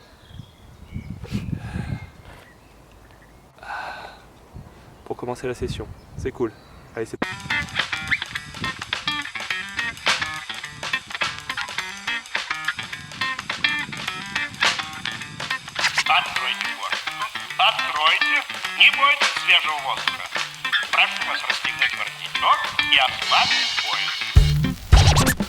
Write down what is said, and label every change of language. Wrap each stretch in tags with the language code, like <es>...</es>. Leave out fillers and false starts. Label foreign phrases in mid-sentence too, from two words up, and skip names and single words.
<fr>Pour commencer la session, c'est cool. Allez, c'est</fr> <ru>Откройте форточку. Откройте. Не бойтесь свежего воздуха. Прошу вас расстегнуть воротничок и ослабить пояс.</ru>